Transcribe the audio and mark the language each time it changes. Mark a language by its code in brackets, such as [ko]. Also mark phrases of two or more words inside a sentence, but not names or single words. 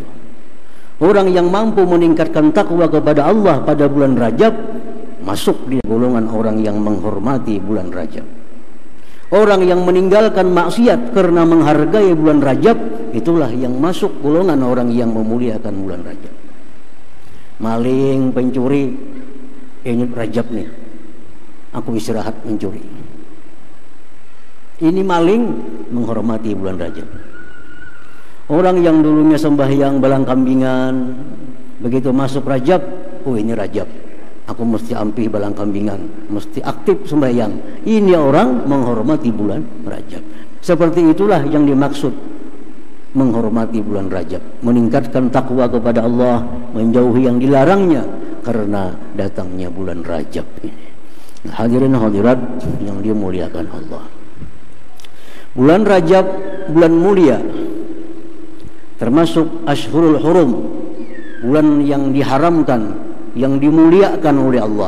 [id] Orang yang mampu meningkatkan takwa kepada Allah pada bulan Rajab masuk di golongan orang yang menghormati bulan Rajab. Orang yang meninggalkan maksiat karena menghargai bulan Rajab, itulah yang masuk golongan orang yang memuliakan bulan Rajab. Maling, pencuri, ini Rajab nih, aku istirahat mencuri. Ini maling menghormati bulan Rajab. Orang yang dulunya sembahyang [bjn] balang kambingan, [id] begitu masuk Rajab, oh ini Rajab, aku mesti ampih [bjn] balang kambingan, [id] mesti aktif sembahyang. Ini orang menghormati bulan Rajab. Seperti itulah yang dimaksud menghormati bulan Rajab, meningkatkan takwa kepada Allah, menjauhi yang dilarangnya karena datangnya bulan Rajab ini. Hadirin hadirat yang dimuliakan Allah. Bulan Rajab bulan mulia, termasuk [ar] أشهر الحرم, [id] bulan yang diharamkan, yang dimuliakan oleh Allah.